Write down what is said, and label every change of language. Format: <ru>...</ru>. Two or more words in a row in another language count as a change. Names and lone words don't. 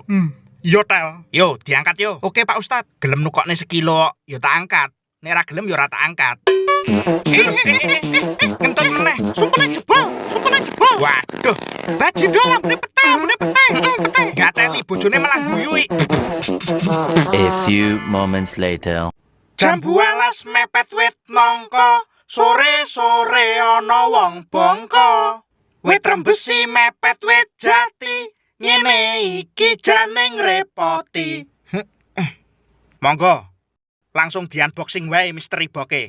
<jv>Yo tel. Yo, diangkat yo. Oke Pak Ustad. Gelem nukokne sekilo, yo tak angkat. Nek ra gelem yo ora tak angkat. Ngentut meneh. Sumpele jebol. Waduh, Bajindo lambune peteng. gateli bojone malah guyui.</jv> <en>A few moments later.</en> <jv>Jam 12 mepet wit nongko, sore-sore ana wong bongko. Wit rembesi mepet wit jati, ngene iki jane ngrepoti. Monggo, langsung di unboxing wae misteri boke.</jv>